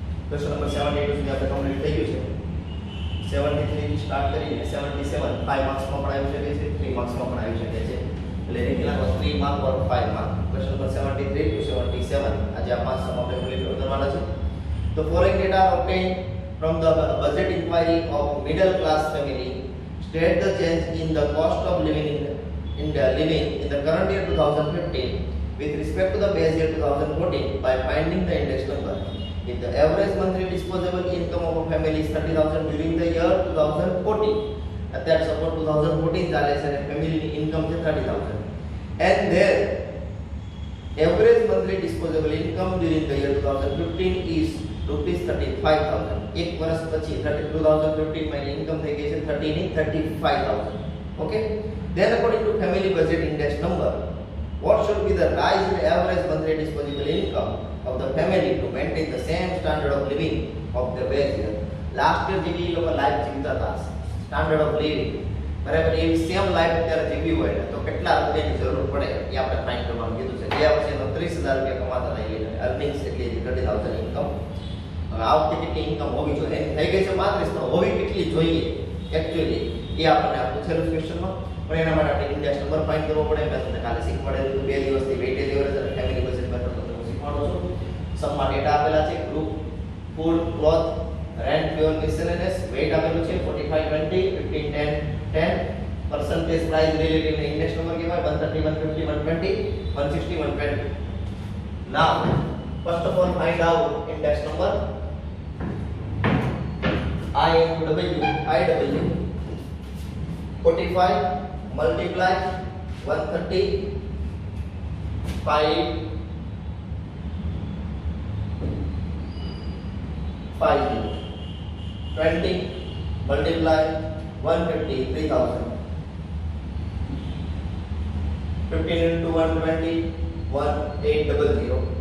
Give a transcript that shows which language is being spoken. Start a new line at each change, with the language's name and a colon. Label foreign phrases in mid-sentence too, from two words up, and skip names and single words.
English: question number 72
Gujarati: સુધી આપણે કમ્પ્લીટ થઈ ગયું છે 73 થી સ્ટાર્ટ કરીને 77 5 માર્ક્સ માં પણ આવી શકે છે 3 માર્ક્સ માં પણ આવી શકે છે એટલે રેગ્યુલર 3 માર્ક ઓર 5 માર્ક ક્વેશ્ચન નંબર 73 to 77 આજે આ પાંચ સમ આપણે કમ્પ્લીટ કરવાના છે તો
English: following data are obtained from the budget inquiry of middle class family state the change in the cost of living in the current year 2015 with respect to the base year 2014 by finding the index number. If the average monthly disposable income of a family is 30,000 during the year 2014, that suppose 2014
Gujarati: ચાલે છે અને
English: family income છે 30,000 and their average monthly disposable income during the year 2015 is rupees 35,000.
Gujarati: એક વર્ષ પછી 2015 માં income થઈ ગઈ છે 30 ની 35,000.
English: Okay, then according to family budget index number, what should be the rise in average monthly disposable income of the family to maintain the same standard of living of the base year? Last year
Gujarati: જેવી એ લોકો લાઈફ જીવતા હતા,
English: standard of living
Gujarati: બરાબર એ
English: same life
Gujarati: અત્યારે જીવવી હોય તો કેટલા રૂપિયાની જરૂર પડે એ આપણે ફાઇન્ડ કરવાનું કીધું છે. ગયા વર્ષે 30,000 રૂપિયા કમાતા હતા એટલે અર્નિંગ્સ એટલે 30,000 ઇન્કમ. હવે આ વખતે કેટલી ઇન્કમ હોવી જોઈએ એની થઈ ગઈ છે 35, તો હોવી કેટલી જોઈએ એકચ્યુઅલી એ આપણને આ પૂછેલું ક્વેશ્ચનમાં. પણ એના માટે આપણે
English: index number find
Gujarati: કરવો પડે. મેં તમને કાલે શીખવાડેલું 2 દિવસથી
English: weightage average
Gujarati: અને
English: family budget method
Gujarati: તમને હું શીખવાડું છું. સમમાં ડેટા આપેલા છે
English: group food cloth rent fuel miscellaneous weight
Gujarati: આપેલું છે 45 20 15 10 10
English: percentage price relative
Gujarati: ને
English: index number
Gujarati: કહેવાય 130 150 120 160 120.
English: now first of all find out index number I into W IW 45 multiply 130 5 20 multiply 150 3,000 15 into 120 1800